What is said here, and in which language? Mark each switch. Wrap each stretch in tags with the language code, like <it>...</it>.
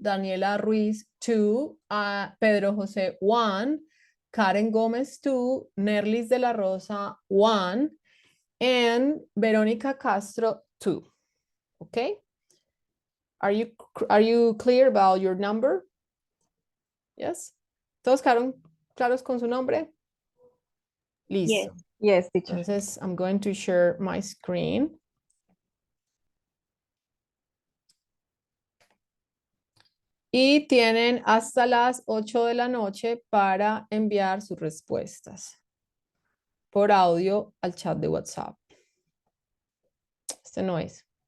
<es>Daniela Ruiz 2. Pedro José 1. Karen Gomez 2. Nerlis de la Rosa 1.</es> <en>And Verónica Castro 2. Okay? Are you clear about your number? Yes?</en> <es>¿Todos quedaron claros con su nombre? Listo.</es> <en>Yes, teacher. Entonces, I'm going to share my screen.</en> <es>Y tienen hasta las 8 de la noche para enviar sus respuestas por audio al chat de WhatsApp. Este no es.</es>